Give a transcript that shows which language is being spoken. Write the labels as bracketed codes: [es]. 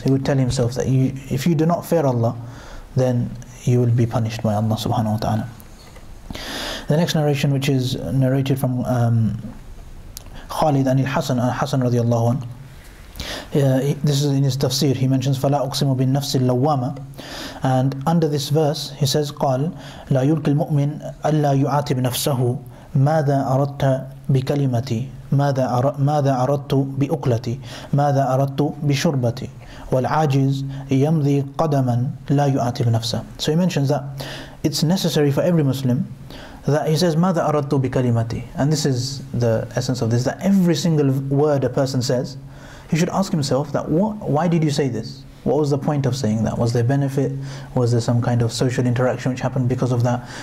[en] He would tell himself that if you do not fear Allah, then you will be punished by Allah subhanahu wa ta'ala. The next narration, which is narrated from Khalid and Hassan radiallahu anhu, this is in his tafsir. He mentions [ar] فَلَا أُقْسِمُ بِالنَّفْسِ اللَّوَّامَةِ, [en] and under this verse he says [ar] قال لا يلقي المؤمن ألا يعاتب نفسه ماذا أردت بكلمتي ماذا أردت بأكلتي ماذا أردت بشربتي والعاجز يمضي قدما لا يعاتب نفسه. [en] So he mentions that it's necessary for every Muslim that he says [ar] ماذا أردت بكلمتي, [en] and this is the essence of this, that every single word a person says, he should ask himself that why did you say this? What was the point of saying that? Was there benefit? Was there some kind of social interaction which happened because of that?